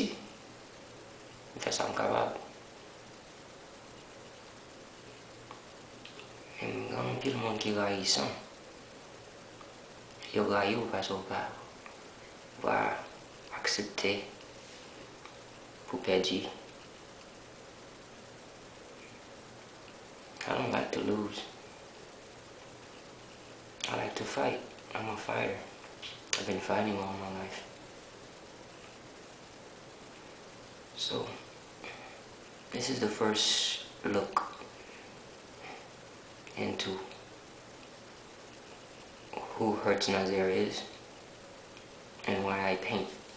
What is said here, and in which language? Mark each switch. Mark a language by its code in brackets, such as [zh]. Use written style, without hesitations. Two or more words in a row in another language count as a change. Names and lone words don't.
[ht] M fè sa m kapab. M gan pil moun ki rayisan. Yo rayi ou pas ou pa va aksepte pou perdi. [en] I don't like to lose. I like to fight. I'm a fighter. I've been fighting all my life. So, this is the first look into who Hertz Nazaire is and why I paint.